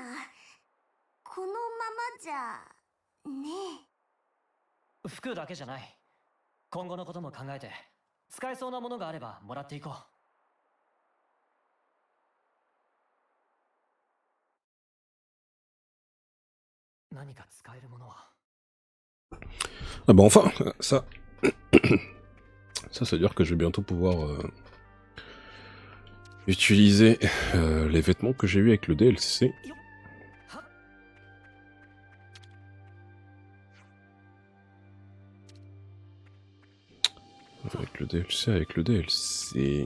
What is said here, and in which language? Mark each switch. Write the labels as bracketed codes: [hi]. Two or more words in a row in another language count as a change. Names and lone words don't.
[ja] このままじゃねえ。服だけじゃない。今後のことも考えて使えそうなものがあればもらっていこう。何か使えるものは。 [fr] Ah bah enfin, ça... ça veut dire que je vais bientôt pouvoir utiliser les vêtements que j'ai eu avec le DLC. Avec le DLC.